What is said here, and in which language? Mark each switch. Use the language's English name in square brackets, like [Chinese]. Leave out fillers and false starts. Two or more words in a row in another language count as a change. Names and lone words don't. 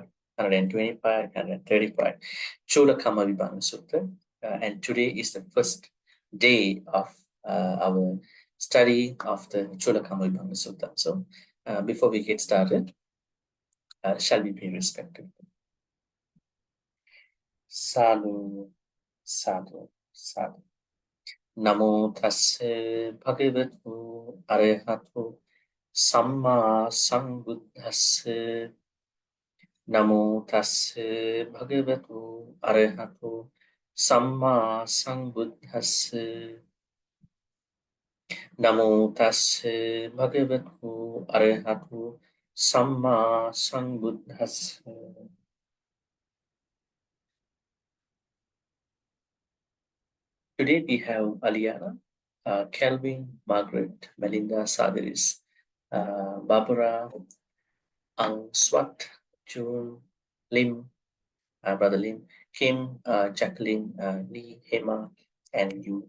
[English] 125, 135, Cūḻakammavibhaṅga Sutta. And today is the first day of our study of the Cūḻakammavibhaṅga Sutta. So before we get started, shall we pay respect? [Pali] Sadhu, sadhu, sadhu. Namo tassa bhagavatu arahatu samma sambuddhassa. Namo tassa bhagavatu arahatu samma sambuddhassa. Namo tassa bhagavatu arahatu Samma Sambuddhassa. [English] Today we have Aliana, Kelvin, Margaret, Melinda, Sadiris, Barbara, Ang Swat, June, Lim, Brother Lim, Kim, Jacqueline, Lee, Hema, and you.